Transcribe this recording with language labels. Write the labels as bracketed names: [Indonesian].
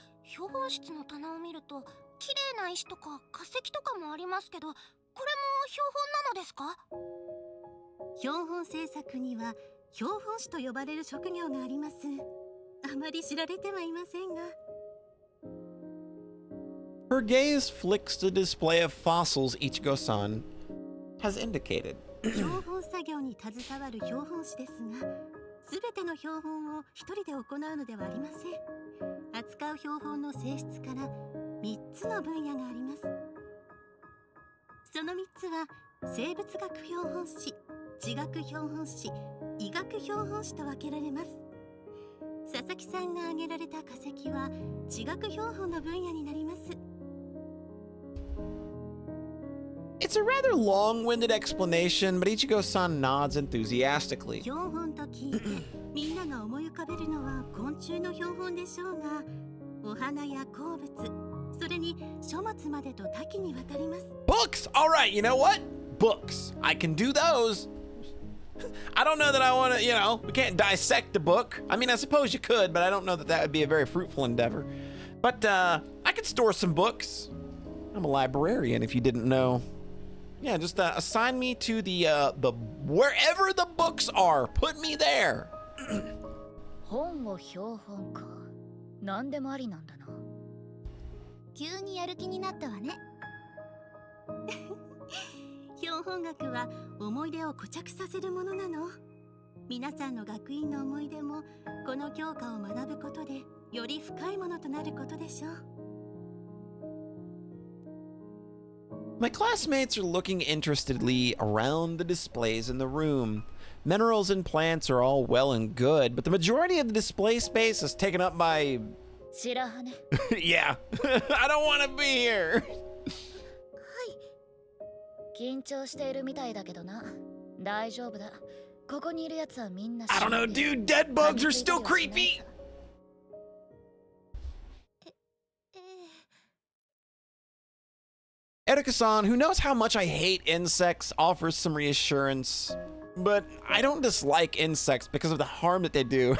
[Japanese] 標本室の棚を見ると綺麗な石とか化石とかもありますけど、これも標本なのですか？標本制作には標本師と呼ばれる職業があります。あまり知られてはいませんが。 [English] Her gaze flicks the display of fossils Ichigo-san has indicated. [Japanese] 標本作業に携わる標本師ですが、すべての標本を一人で行うのではありません。扱う標本の性質から3つの分野があります。その3つは生物学標本師、地学標本師、医学標本師と分けられます。佐々木さんが挙げられた化石は地学標本の分野になります。 [English] It's a rather long-winded explanation, but Ichigo-san nods enthusiastically. [Japanese] 標本と聞いてみんなが思い浮かべるのは昆虫の標本でしょうが、お花や鉱物、それに書物までと多岐にわたります。 [English] Books! Alright, you know what? Books. I can do those. I don't know that I want to, we can't dissect a book. I mean, I suppose you could, but I don't know that that would be a very fruitful endeavor. But I could store some books. I'm a librarian, if you didn't know. Yeah, just assign me to the wherever the books are. Put me there. [Japanese] 本を標本か。何でもありなんだな。急にやる気になったわね。標本学は思い出を固着させるものなの。皆さんの学院の思い出もこの教科を学ぶことでより深いものとなることでしょう。 [English] My classmates are looking interestedly around the displays in the room. Minerals and plants are all well and good, but the majority of the display space is taken up by... [Japanese] 白羽。 [English] Yeah, I don't want to be here. [Japanese] 緊張しているみたいだけどな。大丈夫だ。ここにいるやつはみんな。 [English] I don't know, dude. Dead bugs are still creepy. Erika-san, who knows how much I hate insects, offers some reassurance. But I don't dislike insects because of the harm that they do.